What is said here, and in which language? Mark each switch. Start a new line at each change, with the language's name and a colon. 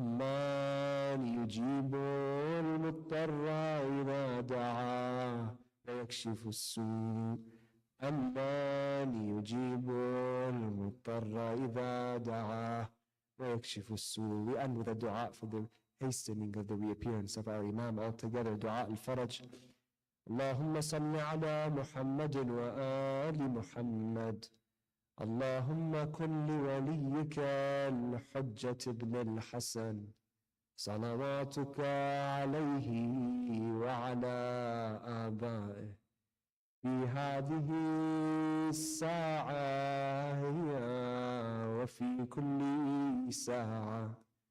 Arabic: أمن يجيب المضطر إذا دعاه ويكشف السوء. أمن يجيب المضطر إذا دعاه ويكشف السوء.
English: We end with a dua for the hastening of the reappearance of our Imam. Altogether, dua al-Faraj.
Arabic: اللهم صل على محمد وآل محمد. اللهم كن لوليك الحجة بن الحسن صلواتك عليه وعلى آبائه في هذه الساعة وفي كل ساعة،